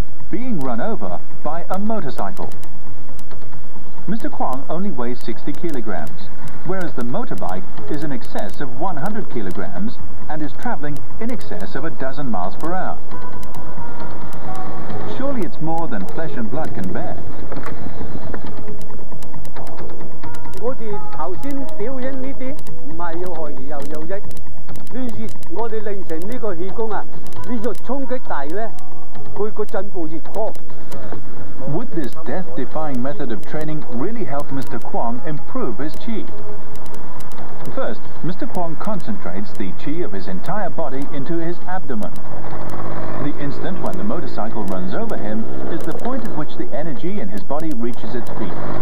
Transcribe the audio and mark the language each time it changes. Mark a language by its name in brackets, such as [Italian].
[English] Being run over by a motorcycle. Mr. Kwang only weighs 60 kilograms, whereas the motorbike is in excess of 100 kilograms and is traveling in excess of 12 miles per hour. Surely it's more than flesh and blood can bear. [Cantonese] 我哋頭先表演呢啲唔係要害而又有益，越我哋練成呢個氣功啊，呢個衝擊大咧，佢個進步越高。 [English] Would this death-defying method of training really help Mr. Kwang improve his Qi? First, Mr. Kwong concentrates the qi of his entire body into his abdomen. The instant when the motorcycle runs over him is the point at which the energy in his body reaches its peak.